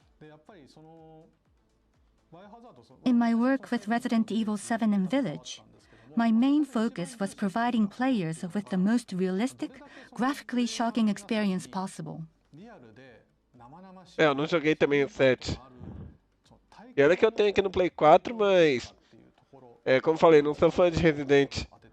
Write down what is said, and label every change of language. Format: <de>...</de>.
<ja>でやっぱりそのバイオハザード</ja> <en>In my work with Resident Evil 7 and Village, my main focus was providing players with the most realistic, graphically shocking experience possible.</en> <ja>リアルで生々しい</ja> <pt>Eu não joguei também o 7. E olha que eu tenho aqui no Play 4, mas... como falei, não sou fã de Resident.</pt>